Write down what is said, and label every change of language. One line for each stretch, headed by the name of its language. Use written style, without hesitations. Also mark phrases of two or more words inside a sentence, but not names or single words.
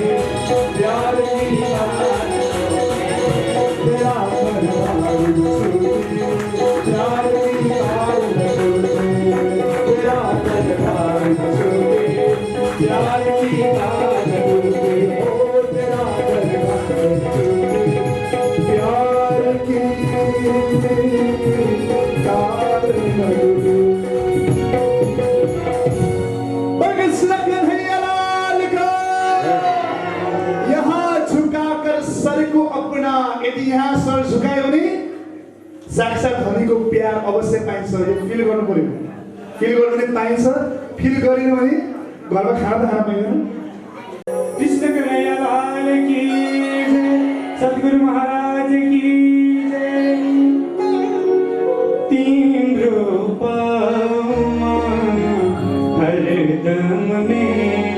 Hindi: प्यार की धार न टूटे, तेरा दरबार छूटे, प्यार की धार न टूटे, तेरा दरबार छूटे, प्यार की धार न टूटे, ओ तेरा दरबार छूटे, प्यार की धार न टूटे। बगस लगन है लाल का, यहाँ झुकाकर सर को अपना,
Nepali: यदि यहाँ सर झुकायो भने साक्षात धनीको प्यार अवश्य पाइन्छ, यो फिल गर्नु पर्यो, फिल गर्नु भने पाइन्छ, फिल गरिन भने घरमा खाना त खान पाइँदैन।
Hindi: कृष्ण कन्हैया लाल की जय, सद्गुरु महाराज की जय। तीन रूप हरदम में